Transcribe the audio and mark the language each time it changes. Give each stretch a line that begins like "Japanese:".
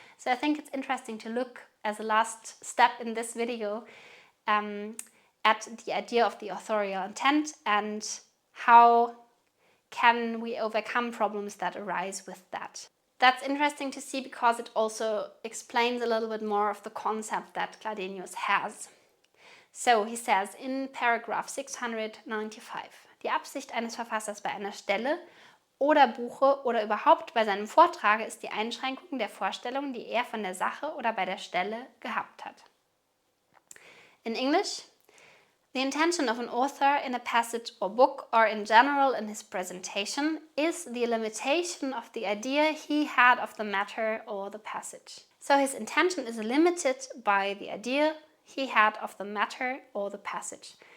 English: So I think it's interesting to look as a last step in this video at the idea of the authorial intent, and how can we overcome problems that arise with that. That's interesting to see because it also explains a little bit more of the concept that Chladenius has. So he says in paragraph 695,
German: Die Absicht eines Verfassers bei einer Stelle oder Buche oder überhaupt bei seinem Vortrage ist die Einschränkung der Vorstellungen, die er von der Sache oder bei der Stelle gehabt hat.
English: In English, the intention of an author in a passage or book or in general in his presentation is the limitation of the idea he had of the matter or the passage. So his intention is limited by the idea he had of the matter or the passage.